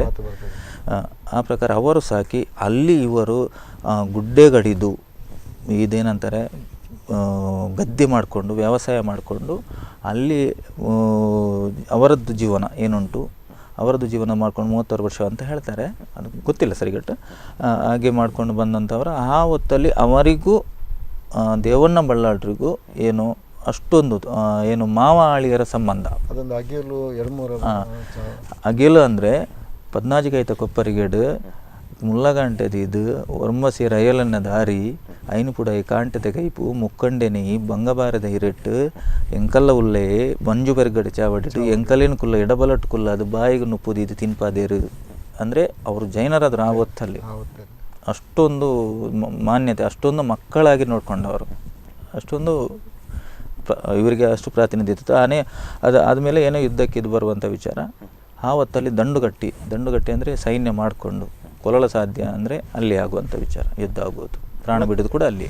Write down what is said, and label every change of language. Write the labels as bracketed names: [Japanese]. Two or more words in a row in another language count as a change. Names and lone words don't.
[Kannada] ಆ ಪ್ರಕಾರ ಅವರು ಸಾಕಿ ಅಲ್ಲಿ ಇವರು ಗುಡ್ಡೆ ಗಡಿದು ಇದೇನಂತಾರೆ ಗದ್ದೆ ಮಾಡಿಕೊಂಡು ವ್ಯವಸಾಯ ಮಾಡಿಕೊಂಡು ಅಲ್ಲಿ ಅವರದ್ದು ಜೀವನ ಏನುಂಟು ಅವರದ್ದು ಜೀವನ ಮಾಡ್ಕೊಂಡು 36 ವರ್ಷ ಅಂತ ಹೇಳ್ತಾರೆ, ಅದು ಗೊತ್ತಿಲ್ಲ ಸರಿಗಟ್ಟು. ಹಾಗೆ ಮಾಡ್ಕೊಂಡು ಬಂದಂಥವರು ಆ ಹೊತ್ತಲ್ಲಿ ಅವರಿಗೂ ದೇವಣ್ಣ ಬಲ್ಲಾಳರಿಗೂ ಏನು ಅಷ್ಟೊಂದು ಏನು ಮಾವ ಆಳಿಯರ ಸಂಬಂಧ. [Tulu] ಅಗಿಲು ಅಂದರೆ 14 ಕೈತ ಕೊಪ್ಪರಿಗೇಡು ಮುಲ್ಲಗಂಟೆದು ಒರ್ಮಸಿ ರಯಲನ್ನ ದಾರಿ ಐನುಪುಡೈ ಕಾಂಟೆದ ಕೈಪು ಮುಕ್ಕಂಡೆನಿ ಬಂಗಬಾರದ ಹಿರೆಟ್ಟು ಎಂಕಲ್ಲ ಉಲ್ಲೆ ಮಂಜು ಬೆರ್ಗಡೆ ಚಾವಡಿಟ್ಟು ಎಂಕಲೇನು ಕುಲ್ಲ ಎಡಬಲಟ್ಟು ಕುಲ್ಲ ಅದು ಬಾಯಿಗೆ ನುಪ್ಪುದು ಇದು ತಿನ್ಪಾದೇರು. [Kannada] ಅಂದರೆ ಅವರು ಜೈನರಾದ್ರು ಆ ಹೊತ್ತಲ್ಲಿ ಅಷ್ಟೊಂದು ಮಾನ್ಯತೆ, ಅಷ್ಟೊಂದು ಮಕ್ಕಳಾಗಿ ನೋಡ್ಕೊಂಡವರು, ಅಷ್ಟೊಂದು ಇವರಿಗೆ ಅಷ್ಟು ಪ್ರಾತಿನಿಧ್ಯ ಇತ್ತು. ಅದು ಆದಮೇಲೆ ಏನೋ ಯುದ್ಧಕ್ಕೆ ಇದು ಬರುವಂಥ ವಿಚಾರ. ಆ ಹೊತ್ತಲ್ಲಿ ದಂಡುಗಟ್ಟಿ ಅಂದರೆ ಸೈನ್ಯ ಮಾಡಿಕೊಂಡು ಕೊಲ್ಲಲು ಸಾಧ್ಯ ಅಂದರೆ ಅಲ್ಲಿ ಆಗುವಂಥ ವಿಚಾರ, ಯುದ್ಧ ಆಗುವುದು, ಪ್ರಾಣ ಬಿಡೋದು ಕೂಡ ಅಲ್ಲಿ.